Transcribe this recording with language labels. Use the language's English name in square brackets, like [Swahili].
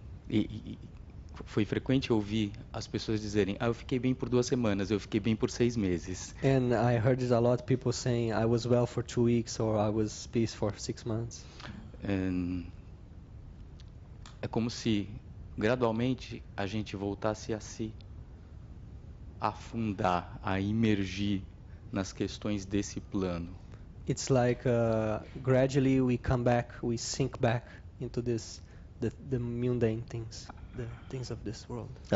[Portuguese] E foi frequente ouvir as pessoas dizerem: eu fiquei bem por 2 semanas, eu fiquei bem por 6 meses. [English] And I heard it a lot, people saying I was well for 2 weeks or I was peace for 6 months. [Portuguese] É como se gradualmente a gente voltasse a si. afundar, a imergir nas questões desse plano. [English] It's like gradually we come back, we sink back into the mundane things, the things of this world.